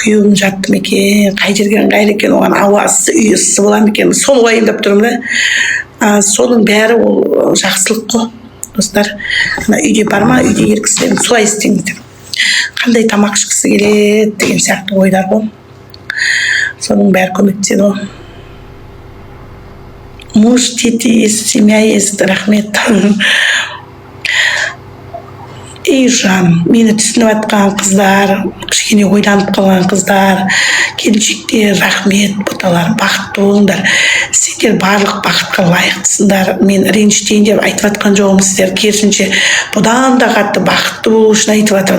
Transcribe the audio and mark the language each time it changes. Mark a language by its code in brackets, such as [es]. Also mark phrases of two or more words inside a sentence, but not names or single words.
[kk] күйеуім жатты ма екен, қай жерге ыңғайлы екен, оған ауасы үй ыссы бола ма екен, соны уайымдап тұрмын да. Соның бәрі ол жақсылық қой достар. Үйде бар ма, үйде ер кісілерің солай істеңіздер, қандай тамақ ішкісі келеді деген сияқты ойлар ғой, соның бәрі көмектеседі ғой. [ru] Муж, дети есть, семья есть, [kk] рахмет. Ей жаным, мені түсініп жатқан қыздар, кішкене ойланып қалған қыздар, келіншектер, рахмет, боталарым, бақытты болыңдар. Сендер барлық бақытқа лайықтысыңдар. Мен ренжітейін деп айтып жатқан жоғым, сіздер керісінше бұдан да қатты бақытты болу үшін айтып жатырмын.